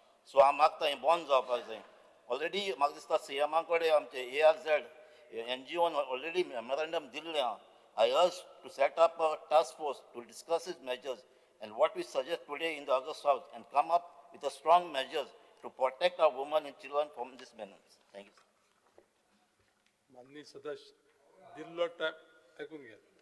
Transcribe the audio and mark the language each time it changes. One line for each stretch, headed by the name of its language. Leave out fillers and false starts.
Goan Konkani: So हांव मागता हें बंद जावपाक जाय. ऑलरेडी म्हाका दिसता CM कडेन आमचे ARZ NGO ऑलरेडी मेमोरेंडम दिल्लें आहा.
English: I urge to set up a task force to discuss its measures and what we suggest today in the August House and come up with a strong measures to protect our women and children from this menace. Thank you.
Goan Konkani: माननीय सदस्य, दिल्लो time ऐकून घ्या.